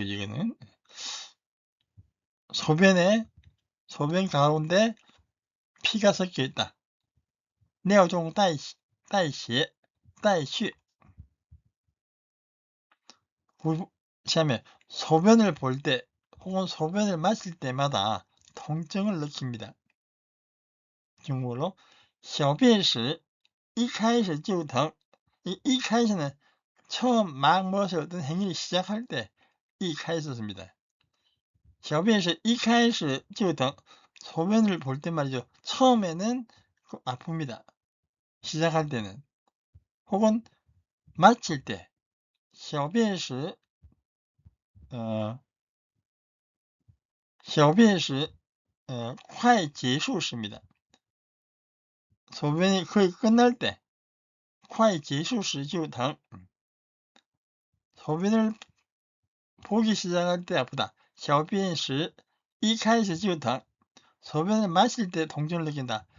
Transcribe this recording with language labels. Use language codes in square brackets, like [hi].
[ko] 이거는 소변 가운데 피가 섞여 있다. [zh] 尿中带血 带血. [ko] 시험에 소변을 볼 때 혹은 소변을 마실 때마다 통증을 느낍니다. 중국어로 [zh] 小便时一开始就疼. [ko] 이开始는 처음 막 무엇을 어떤 행위를 시작할 때 이开始씁니다. [zh] 小便时一开始就疼. [ko] 소변을 볼 때 말이죠. 처음에는 아픕니다. 시작할 때는. 혹은 마칠 때 [zh] 小便时小便时快结束时입니다. [ko] 소변이 거의 끝날 때 [zh] 快结束时就疼. [ko] 소변을 보기 시작할 때 아프다. [zh] 小便时一开始就疼. [ko] 소변을 마실 때 통증을 느낀다.